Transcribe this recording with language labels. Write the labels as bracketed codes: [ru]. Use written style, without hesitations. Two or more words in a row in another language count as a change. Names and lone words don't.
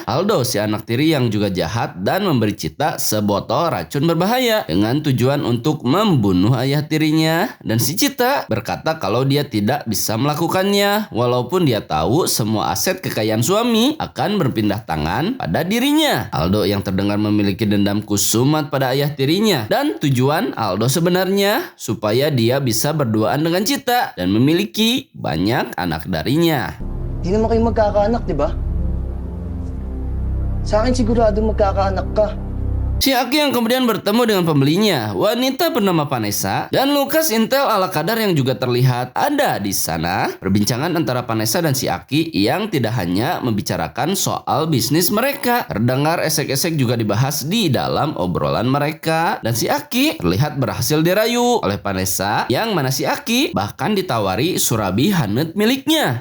[id] Aldo, si anak tiri yang juga jahat dan memberi Cita sebotol racun berbahaya dengan tujuan untuk membunuh ayah tirinya, dan si Cita berkata kalau dia tidak bisa melakukannya walaupun dia tahu semua aset kekayaan suami akan berpindah tangan pada dirinya. Aldo yang terdengar memiliki dendam kusumat pada ayah tirinya, dan tujuan Aldo sebenarnya supaya dia bisa berduaan dengan Cita dan memiliki banyak anak darinya. [tl] Di naman kayo magkakaanak, di ba? Sa akin sigurado magkakaanak ka. [id] Si Aki yang kemudian bertemu dengan pembelinya, wanita bernama Vanessa, dan Lukas intel ala kadar yang juga terlihat ada di sana. Perbincangan antara Vanessa dan si Aki yang tidak hanya membicarakan soal bisnis mereka, terdengar esek-esek juga dibahas di dalam obrolan mereka, dan si Aki terlihat berhasil dirayu oleh Vanessa, yang mana si Aki bahkan ditawari surabi hanet miliknya.